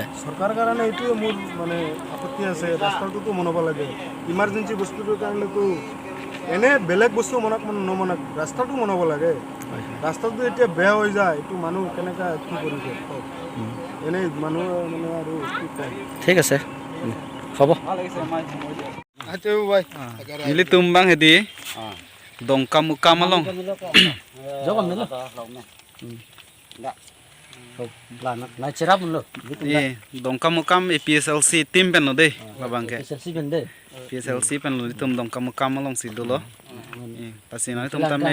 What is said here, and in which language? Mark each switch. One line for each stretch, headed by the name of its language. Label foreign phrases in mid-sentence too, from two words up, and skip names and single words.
Assamese: চৰকাৰ কাৰণে এইটোৱে মোৰ মানে আপত্তি আছে ৰাস্তাটোতো বনাব লাগে ইমাৰ্জেন্সি বস্তুটোৰ কাৰণেতো এনে বেলেগ বস্তু নমনাক ৰাস্তাটো বনাব লাগে ৰাস্তাটো এতিয়া বেয়া হৈ যায় এইটো মানুহ কেনেকৈ কি কৰিব এনেই মানুহ মানে আৰু কি কয় ঠিক আছে হ'ব
Karbi: মিলি তুমবাং হেদি dongkam muka malong jogo melo na cerap lo ye dongkam mukam PSLC tim pen no de labang ke selsi bende PSLC pen lo tum dongkam mukam malong si dolo pasina tum tame